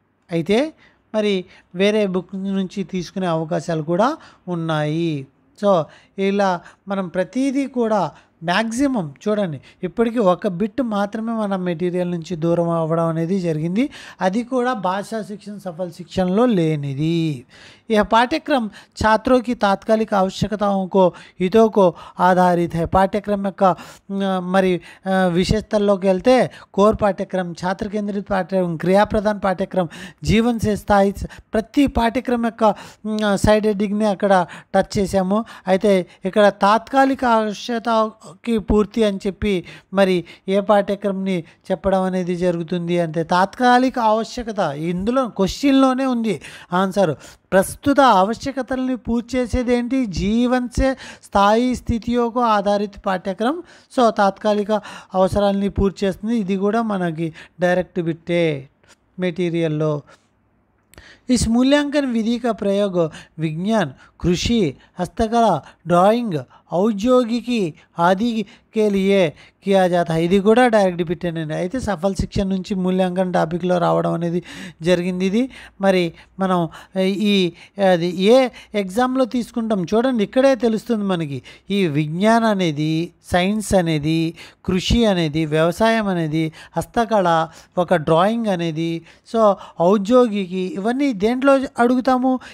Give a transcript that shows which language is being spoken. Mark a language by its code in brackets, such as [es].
[te] అయితే మరి వేరే బుక్ నుంచి తీసుకునే అవకాశాలు కూడా ఉన్నాయి. సో ఇలా మనం ప్రతిదీ కూడా మ్యాక్సిమం చూడండి, ఇప్పటికీ ఒక బిట్ మాత్రమే మన మెటీరియల్ నుంచి దూరం అవ్వడం అనేది జరిగింది. అది కూడా భాషా శిక్షణ సఫल శిక్షణలో లేనిది. [hi] यह पाठ्यक्रम छात्रों की तात्कालिक आवश्यकताओं को हितों को आधारित है. [te] पाठ्यक्रम యొక్క మరి విశేషతల్లోకి వెళ్తే కోర్ పాఠ్యక్రమం, ఛాత్ర కేంద్రిత పాఠ్యక్రమం, క్రియాప్రధాన పాఠ్యక్రమం, జీవన్ సే స్థాయి, ప్రతి పాఠ్యక్రమం యొక్క సైడ్ హెడ్డింగ్ని అక్కడ టచ్ చేసాము. అయితే ఇక్కడ తాత్కాలిక ఆవశ్యకతకి పూర్తి అని చెప్పి మరి ఏ పాఠ్యక్రమంని చెప్పడం అనేది జరుగుతుంది అంటే తాత్కాలిక ఆవశ్యకత ఇందులో క్వశ్చన్లోనే ఉంది ఆన్సర్. ప్రస్తుత ఆవశ్యకతల్ని పూర్తి చేసేది ఏంటి? జీవన్ సే స్థాయి స్థితియోకు ఆధారిత పాఠ్యక్రమం. సో తాత్కాలిక అవసరాలని పూర్తి చేస్తుంది. ఇది కూడా మనకి డైరెక్ట్ బిట్టే మెటీరియల్లో. [hi] इस मूल्यांकन विधि का प्रयोग विज्ञान, कृषि, हस्तकला, ड्राइंग, औद्योगिकी आदि के लिए किया जाता है. [te] ఇది కూడా డైరెక్ట్ బిట్ అండి. అయితే సఫల్ శిక్షణ నుంచి మూల్యాంకన టాపిక్లో రావడం అనేది జరిగింది. ఇది మరి మనం ఈ అది ఏ ఎగ్జామ్లో తీసుకుంటాం చూడండి, ఇక్కడే తెలుస్తుంది మనకి. ఈ విజ్ఞానం అనేది, సైన్స్ అనేది, కృషి అనేది, వ్యవసాయం అనేది, హస్తకళ, ఒక డ్రాయింగ్ అనేది, సో ఔద్యోగికి, ఇవన్నీ దేంట్లో అడుగుతాము?